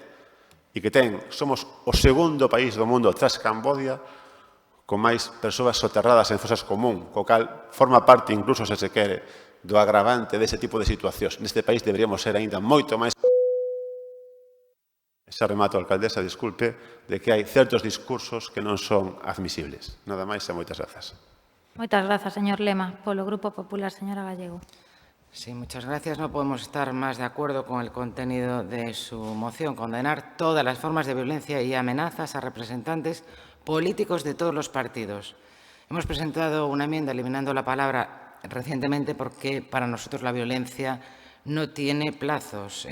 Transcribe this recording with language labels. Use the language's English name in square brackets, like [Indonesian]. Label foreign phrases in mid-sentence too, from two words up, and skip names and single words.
[Galician] E que somos o segundo país do mundo tras Cambodia con máis persoas soterradas en fosas común, co cal forma parte, incluso se se quere, do agravante dese tipo de situacións. Neste país deberíamos ser aínda moito máis... Ese remato, alcaldesa, disculpe, de que hai certos discursos que non son admisibles. Nada máis e moitas grazas. Moitas grazas, señor Lema. Polo Grupo Popular, señora Gallego. [Spanish] Sí, muchas gracias. No podemos estar más de acuerdo con el contenido de su moción. Condenar todas las formas de violencia y amenazas a representantes políticos de todos los partidos. Hemos presentado una enmienda eliminando la palabra recientemente porque para nosotros la violencia no tiene plazos.